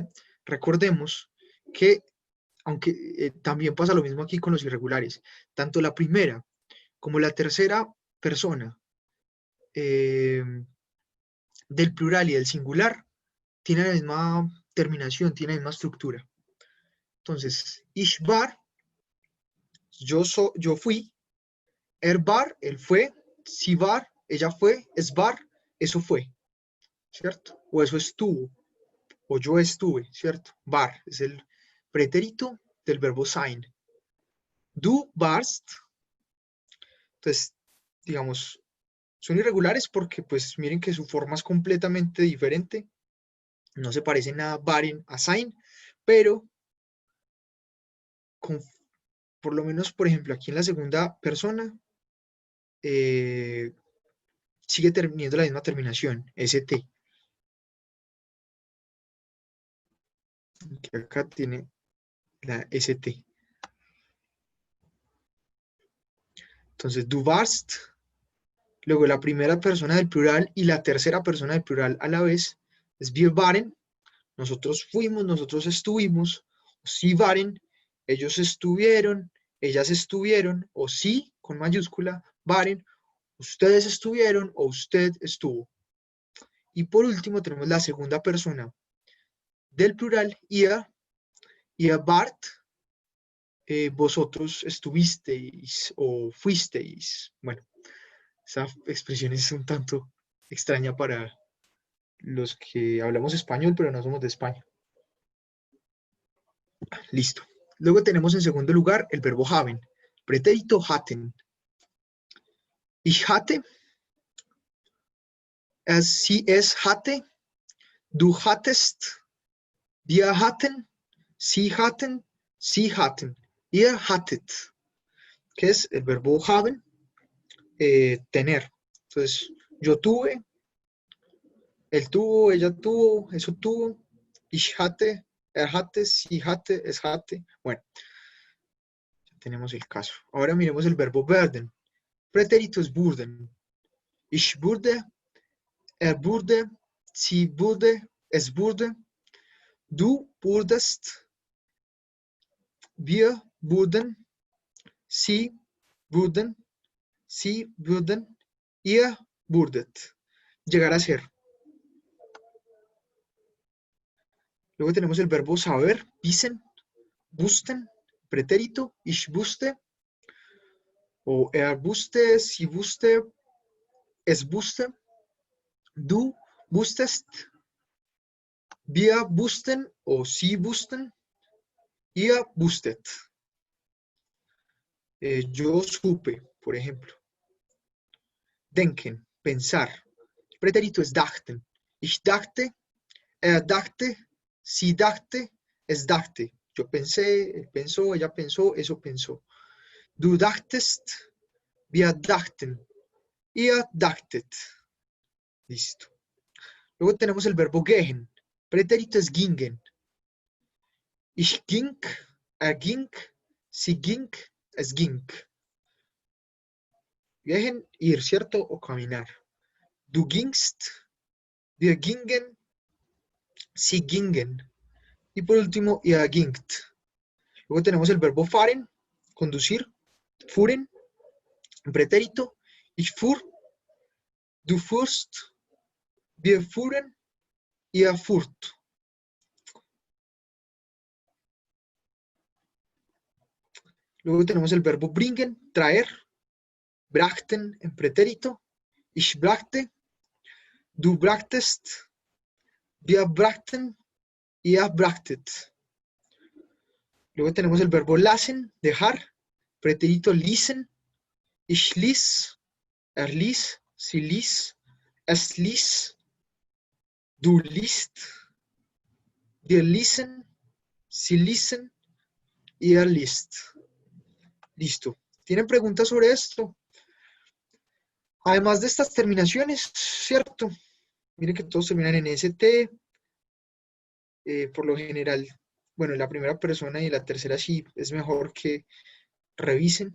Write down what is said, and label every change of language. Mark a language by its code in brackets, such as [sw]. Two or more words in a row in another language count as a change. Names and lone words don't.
[es] Recordemos que, aunque también pasa lo mismo aquí con los irregulares, tanto la primera como la tercera persona eh, del plural y del singular tienen la misma terminación, tienen la misma estructura. Entonces, [de] ich war, [es] yo fui, [de] er war, [es] él fue, [de] sie war, [es] ella fue, [de] es war, [es] eso fue, ¿cierto? O eso estuvo, o yo estuve, ¿cierto? War es el pretérito del verbo sein. [de] Du warst, [es] entonces, digamos, son irregulares porque, pues, miren que su forma es completamente diferente. No se parece nada waren a sein, pero con, por lo menos, por ejemplo, aquí en la segunda persona, eh, sigue teniendo la misma terminación, st, que acá tiene la st. Entonces, [de] du warst, [es] luego la primera persona del plural y la tercera persona del plural a la vez es [de] wir waren, [es] nosotros fuimos, nosotros estuvimos, [de] sie waren, [es] ellos estuvieron, ellas estuvieron, o sí con mayúscula, waren, ustedes estuvieron o usted estuvo. Y por último tenemos la segunda persona del plural, [de] ihr wart, [es] vosotros estuvisteis o fuisteis. Bueno, esa expresión es un tanto extraña para los que hablamos español, pero no somos de España. Listo. Luego tenemos en segundo lugar el verbo haben, pretérito hatten. [de] Ich hatte, sie es hatte, du hattest, wir hatten, sie hatten, ihr hattet. [es] que es el verbo haben, tener. Entonces, yo tuve, él tuvo, ella tuvo, eso tuvo, [de] ich hatte, er hatte, sie hatte, es hatte. [es] Bueno, ya tenemos el caso. Ahora miremos el verbo werden. Pretérito es wurden. [de] Ich wurde, er wurde, sie wurde, es wurde, du wurdest, wir wurden, sie wurden, sie würden, ihr wurdet. [es] Llegar a ser. Luego tenemos el verbo saber, [de] wissen, wussten, pretérito, ich wusste, o er wusste, sie wusste, es wusste, du wusstest, wir wussten o sie wussten, ihr wusstet. [es] Yo supe, por ejemplo. Denken, pensar. El pretérito es dachten. [de] Ich dachte, er dachte, sie dachte, es dachte. [es] Yo pensé, él pensó, ella pensó, eso pensó. [de] Du dachtest, wir dachten, ihr dachtet. [es] Listo. Luego tenemos el verbo gehen. Pretérito es gingen. [de] Ich ging, er ging, sie ging, es ging. Gehen, [es] ir, ¿cierto? O caminar. [de] Du gingst, wir gingen, sie gingen. [es] Y por último, [de] ihr gingt. [es] Luego tenemos el verbo fahren, conducir, fuhren, un pretérito. [de] Ich fuhr, du fuhrst, wir fuhren, ihr fuhrt. [es] Luego tenemos el verbo bringen, traer, brachten en pretérito. [de] Ich brachte, du brachtest, wir brachten, ihr brachtet. [es] Luego tenemos el verbo lassen, dejar, pretérito ließen. [de] Ich ließ, er ließ, sie ließ, es ließ, du liest, wir ließen, sie ließen, ihr liest. [es] Listo. ¿Tienen preguntas sobre esto? Además de estas terminaciones, ¿cierto? Miren que todos terminan en ST. Por lo general, bueno, la primera persona y la tercera sí es mejor que revisen.